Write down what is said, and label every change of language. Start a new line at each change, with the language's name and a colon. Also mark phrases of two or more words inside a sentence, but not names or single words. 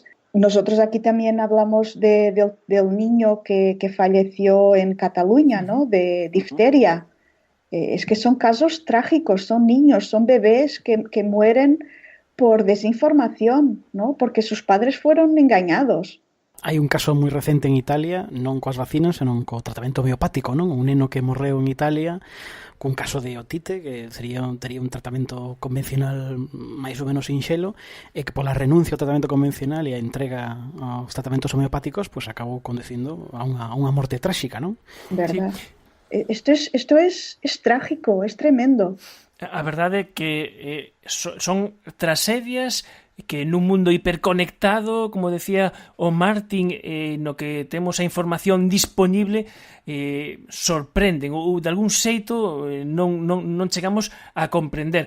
Spanish: Nosotros aquí también hablamos del niño que falleció en Cataluña, ¿no? De difteria. Es que son casos trágicos, son niños, son bebés que mueren por desinformación, ¿no? Porque sus padres fueron engañados.
Galician: Hai un caso moi recente en Italia, non coas vacinas, senón co tratamento homeopático, non? Un neno que morreu en Italia cun caso de otite, que tería un tratamento convencional máis ou menos sinxelo, e que pola renuncia ao tratamento convencional e a entrega aos tratamentos homeopáticos, pues acabou conducindo a unha morte tráxica, non?
Spanish: Verdad. Sí. Esto es trágico, es tremendo.
Galician: A verdade é que son tragedias que nun mundo hiperconectado, como decía o Martin, no que temos a información disponible, sorprenden ou de algún xeito non chegamos a comprender.